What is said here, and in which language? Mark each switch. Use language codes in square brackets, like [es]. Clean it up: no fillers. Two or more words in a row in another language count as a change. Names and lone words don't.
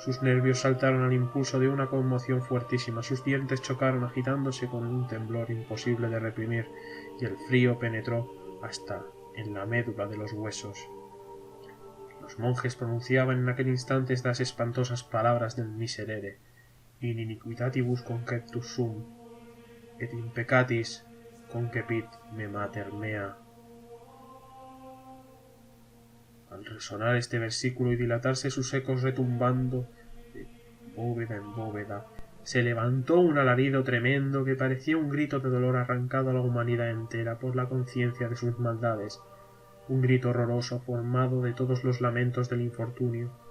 [es] Sus nervios saltaron al impulso de una conmoción fuertísima, sus dientes chocaron agitándose con un temblor imposible de reprimir, y el frío penetró hasta en la médula de los huesos. Los monjes pronunciaban en aquel instante estas espantosas palabras del Miserere: [la] in iniquitatibus conceptus sum, et in peccatis concepit me mater mea. [es] Al resonar este versículo y dilatarse sus ecos retumbando de bóveda en bóveda, se levantó un alarido tremendo que parecía un grito de dolor arrancado a la humanidad entera por la conciencia de sus maldades, un grito horroroso formado de todos los lamentos del infortunio,